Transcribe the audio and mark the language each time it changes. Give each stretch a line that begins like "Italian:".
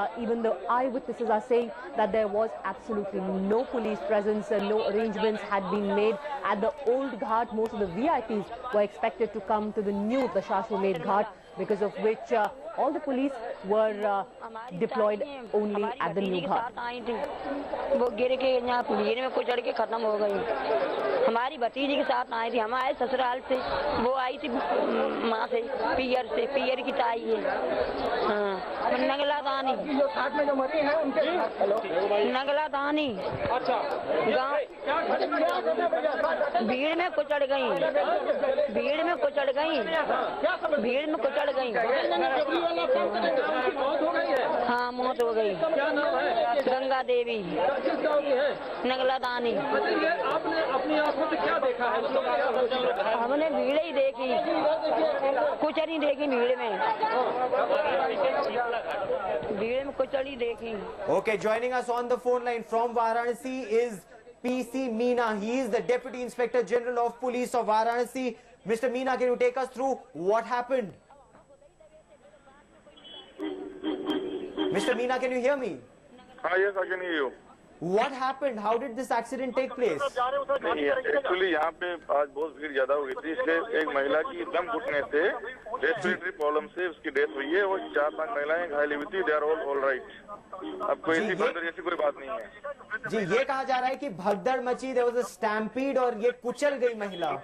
English: Even the eyewitnesses are saying that there was absolutely no police presence. No arrangements had been made at the old ghat. Most of the VIPs were expected to come to the new Dashashwamedh Ghat, because of which all the police were deployed only at the new ghat.
Hindi: वो गिर के यहाँ भीड़ में कुचड़ के खत्म हो गई। हमारी भतीजी के साथ आई थी, हम आए ससुराल से, वो आई थी माँ से, पियर की ताई है। हाँ, नगला दानी। साथ में जो मरी है उनके नगला दानी। अच्छा। गाँव भीड़ में कुचड़ गई। भीड़ में कुचड़ गई। भीड़ में कुचड़ गई। हाँ, मौत हो गई। गंगा देवी, नगला दानी। आपने अपनी आंखों से क्या देखा है? हमने भीड़ ही देखी, कुछ नहीं देखी भीड़ में। भीड़ में कुछ नहीं देखी।
English: Okay, joining us on the phone line from Varanasi is PC Meena. He is the Deputy Inspector General of Police of Varanasi. Mr. Meena, can you take us through what happened? Mr. Meena, can you hear me? Yes, I can hear you. What happened? How did this accident take place?
Hindi: Actually यहाँ पे आज बहुत भीड़ ज्यादा हो गई थी, इसलिए एक महिला की दम घुटने से रेस्पिरेटरी प्रॉब्लम से उसकी डेथ हुई है और 4-5 महिलाएं घायल हुई थी।
English: They are all right.
Hindi: अब कोई ऐसी भगदड़ जैसी कोई बात नहीं है। जी, ये कहा जा रहा है कि भगदड़ मची,
English: there was a stampede
Hindi: और ये कुचल गई महिला।